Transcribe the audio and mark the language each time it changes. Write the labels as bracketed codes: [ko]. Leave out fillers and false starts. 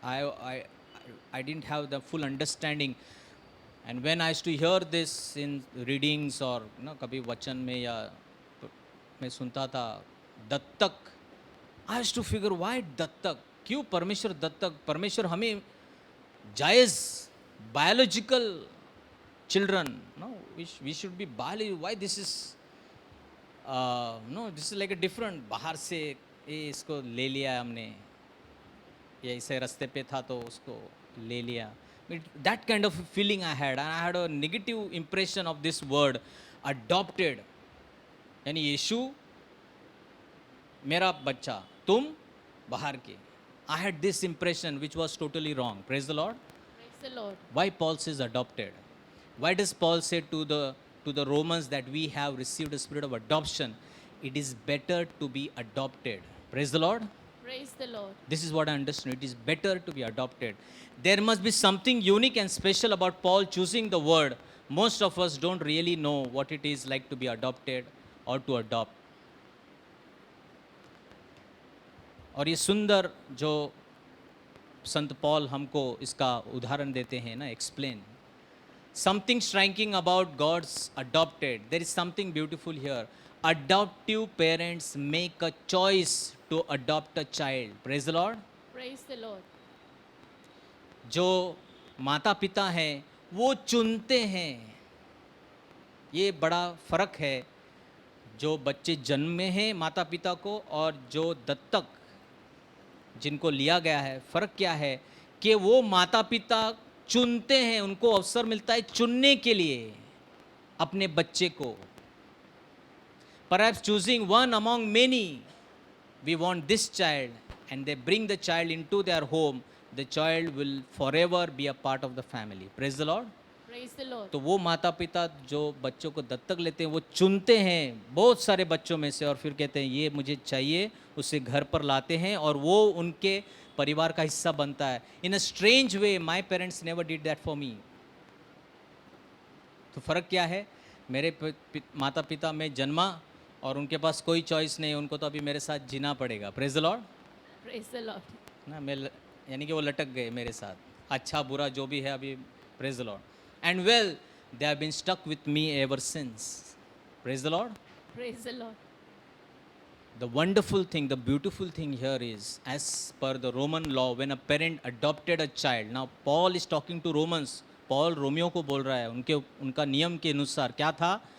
[en] I didn't have the full understanding. And when I used to hear this in readings or [hi] कभी वचन में या मैं सुनता था दत्तक, [en] I used to figure why दत्तक, [hi] क्यों परमेश्वर दत्तक? परमेश्वर हमें जायज़ [en] biological children, no, we should be biological. Why this is no, this is like a different, [hi] बाहर से ये इसको ले लिया हमने, ये ऐसे रास्ते पे था तो उसको ले लिया. [en] That kind of feeling I had, and I had a negative impression of this word adopted. [hi] यानी यीशु मेरा बच्चा, तुम बाहर के. [en] I had this impression which was totally wrong. Praise the Lord. Praise the Lord. Why Paul says adopted? Why does Paul say to the Romans that we have received a spirit of adoption? It is better to be adopted. Praise the Lord. Praise the Lord. This is what I understand. It is better to be adopted. There must be something unique and special about Paul choosing the word. Most of us don't really know what it is like to be adopted or to adopt. [hi] और ये सुंदर जो संत Paul हमको इसका उदाहरण देते हैं ना, explain. [en] something striking about God's adopted. There is something beautiful here. Adoptive parents make a choice to adopt a child. Praise the Lord. Praise the Lord. [hi] जो माता पिता हैं वो चुनते हैं. ये बड़ा फ़र्क है. जो बच्चे जन्म में हैं माता पिता को और जो दत्तक जिनको लिया गया है, फ़र्क क्या है कि वो माता पिता चुनते हैं, उनको अवसर मिलता है चुनने के लिए अपने बच्चे को. [en] Perhaps choosing one among many, we want this child, and they bring the child into their home. The child will forever be a part of the family. Praise the Lord. Praise the Lord. [hi] तो वो माता पिता जो बच्चों को दत्तक लेते हैं वो चुनते हैं बहुत सारे बच्चों में से और फिर कहते हैं ये मुझे चाहिए, उसे घर पर लाते हैं और वो उनके परिवार का हिस्सा बनता है. [en] In a strange way my parents never did that for me. [hi] तो फ़र्क क्या है? मेरे माता पिता में जन्मा और उनके पास कोई चॉइस नहीं, उनको तो अभी मेरे साथ जीना पड़ेगा. [en] Praise the Lord. Praise the Lord. [hi] ना मैं यानी कि वो लटक गए मेरे साथ, अच्छा बुरा जो भी है अभी. [en] Praise the Lord. And well they have been stuck with me ever since. Praise the Lord. Praise the Lord. The wonderful thing, the beautiful thing here is, as per the Roman law, when a parent adopted a child. Now Paul is talking to Romans. [hi] Paul Romeo को बोल रहा है, उनका नियम के अनुसार क्या था?